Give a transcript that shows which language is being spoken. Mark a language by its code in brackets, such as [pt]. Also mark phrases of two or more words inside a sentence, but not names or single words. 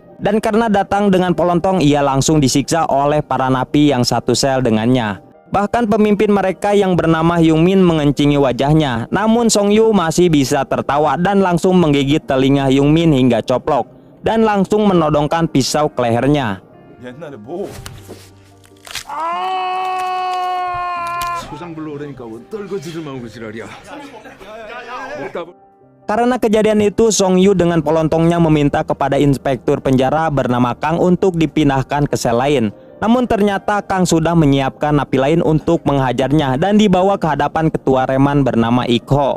[id] Dan karena datang dengan pelontong, ia langsung disiksa oleh para napi yang satu sel dengannya. Bahkan pemimpin mereka yang bernama Hyung Min mengencingi wajahnya. Namun Song Yu masih bisa tertawa dan langsung menggigit telinga Hyung Min hingga coplok. Dan langsung menodongkan pisau ke lehernya. [ko] 옛날에 뭐? 소장 불러오라니까 뭐 떨거지들 마고 그 지랄이야. [id] Karena kejadian itu, Song Yu dengan pelontongnya meminta kepada inspektur penjara bernama Kang untuk dipindahkan ke sel lain. Namun ternyata Kang sudah menyiapkan napi lain untuk menghajarnya dan dibawa ke hadapan ketua reman bernama Ikho.